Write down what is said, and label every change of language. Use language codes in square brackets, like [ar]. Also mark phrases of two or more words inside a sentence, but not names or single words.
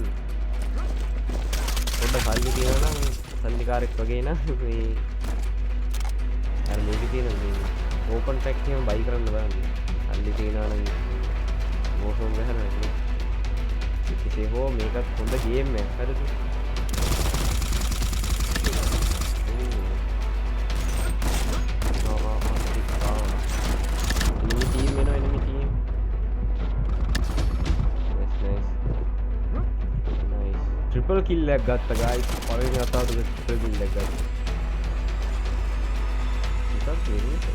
[si] පොඩ්ඩක් සල්ලි තියනවා නම් සල්ලිකාරෙක් වගේ නම් මේ අර මේකේ තියෙන මේ [en] open pack [si] එකම බයි කරන්න බලන්න. සල්ලි තියනවා නම් Warzone ගහන්න නේ. ඉතින් හෝ මේකත් හොඳ ගේම් එකක්. හරිද? [en] triple kill [hi] लग गया गाइस और मैं आता हूं तो [en] triple kill [hi] लग गया इतना तेरे